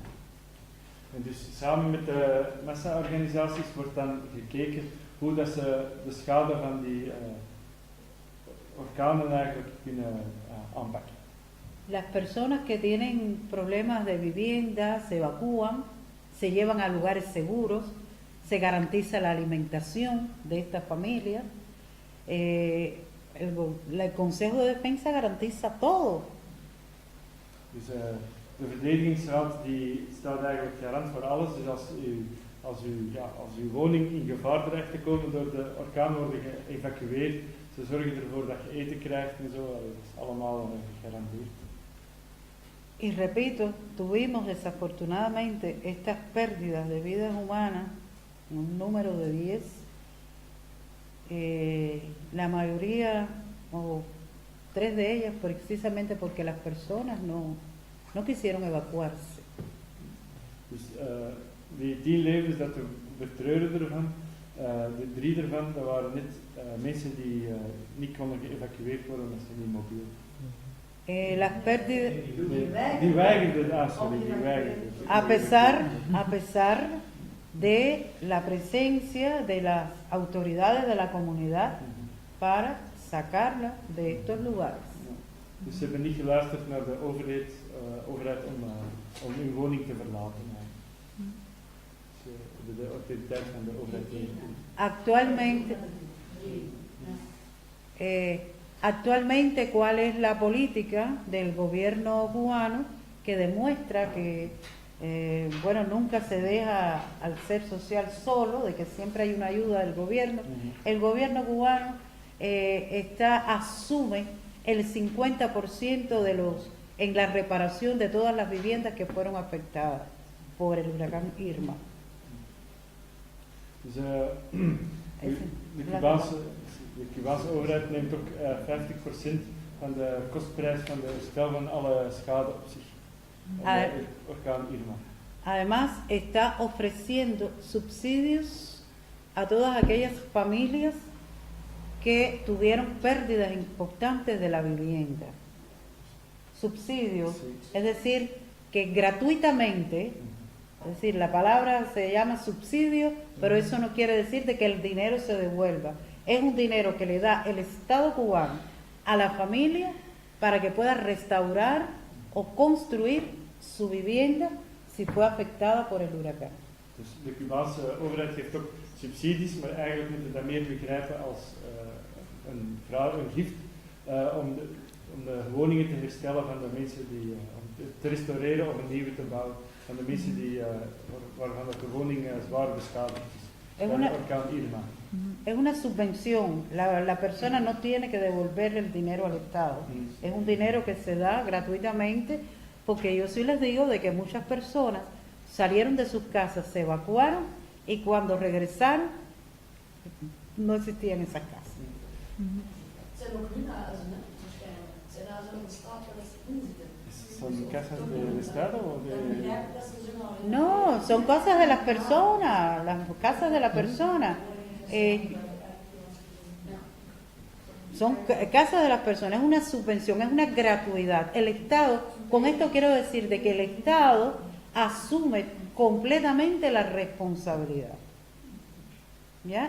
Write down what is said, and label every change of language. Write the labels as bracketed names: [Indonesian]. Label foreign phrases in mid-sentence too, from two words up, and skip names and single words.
[Dutch] En dus samen met de massa-organisaties wordt dan gekeken hoe dat ze de schade van die orkanen eigenlijk kunnen aanpakken. [Spanish] Las personas que tienen problemas de vivienda se evacúan, se llevan a lugares seguros, se garantiza la alimentación de estas familias. El Consejo de Defensa garantiza todo. [Dutch] Dus de verdedigingsraad die staat eigenlijk garant voor alles. Dus als uw woning in gevaar dreigt te komen door de orkaan worden geëvacueerd, ze zorgen ervoor dat je eten krijgt en zo. Dat is allemaal gegarandeerd. [Spanish] Y repito, tuvimos desafortunadamente estas pérdidas de vidas humanas, un número de 10, la mayoría, o 3 de ellas, precisamente porque las personas no quisieron evacuarse. [Dutch] Dus die 10 levens dat we betreuren ervan, de 3 ervan, dat waren net mensen die niet konden geëvacueerd worden omdat ze niet mobiel. [Spanish] Las pérdidas. [Dutch] Die weigerden, die weigerden. [Spanish] A pesar de la presencia de las autoridades de la comunidad para sacarla de estos lugares. [Dutch] Dus ze hebben niet geluisterd naar de overheid om hun woning te verlaten. De autoriteit van de overheid. [Spanish] Actualmente, ¿cuál es la política del gobierno cubano que demuestra que nunca se deja al ser social solo, de que siempre hay una ayuda del gobierno? El gobierno cubano asume el 50% en la reparación de todas las viviendas que fueron afectadas. por el huracán Irma. [Dutch] Dus de Cubaanse overheid neemt ook 50% van de kostprijs van de herstel van alle schade op zich. De orkaan Irma. [Spanish] Además, está ofreciendo subsidios a todas aquellas familias que tuvieron pérdidas importantes de la vivienda. Subsidios, es decir, que gratuitamente, es decir, la palabra se llama subsidio, pero eso no quiere decir de que el dinero se devuelva. Es un dinero que le da el Estado cubano a la familia para que pueda restaurar o construir su vivienda si fue afectada por el huracán. [Dutch] Dus de Cubaanse overheid geeft ook subsidies, maar eigenlijk moet je dat meer begrijpen als een gift om de woningen te herstellen van de mensen om te restaureren of een nieuwe te bouwen van de mensen waarvan de woning zwaar beschadigd is. Orkaan Irma. [Spanish] Es una subvención, la persona no tiene que devolver el dinero al Estado, es un dinero que se da gratuitamente, porque yo sí les digo de que muchas personas salieron de sus casas, se evacuaron y cuando regresaron no existían esas casas. [Dutch] Zijn ook niet huizen, hè? Waarschijnlijk. Zijn huizen op de staat waar ze in zitten. [Spanish] ¿Son casas del Estado o de...? No, son casas de las personas, las casas de la persona. Son casas de las personas, es una subvención, es una gratuidad. El Estado, con esto quiero decir de que el Estado asume completamente la responsabilidad, ¿ya?